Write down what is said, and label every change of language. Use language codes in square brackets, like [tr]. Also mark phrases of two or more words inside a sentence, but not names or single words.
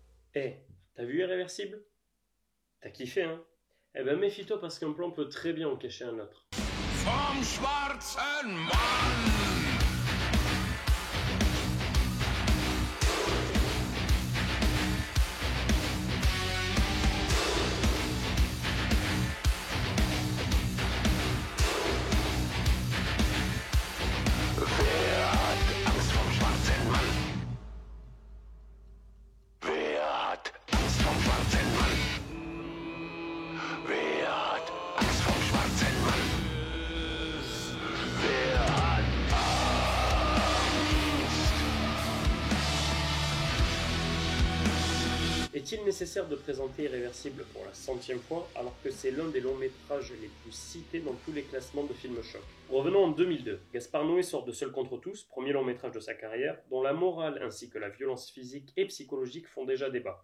[fr] Eh, t'as vu Irréversible? T'as kiffé, hein? Eh ben méfie-toi parce qu'un plan peut très bien en cacher un autre. [de] Vom schwarzen Mann! Wer hat Angst vom schwarzen Mann? Wer hat Angst vom schwarzen Mann? Wer hat Angst vom schwarzen Mann? Wer hat [fr] Est-il nécessaire de présenter Irréversible pour la 100e fois alors que c'est l'un des longs métrages les plus cités dans tous les classements de films choc? Revenons en 2002. Gaspard Noé sort de Seul contre tous, premier long métrage de sa carrière, dont la morale ainsi que la violence physique et psychologique font déjà débat.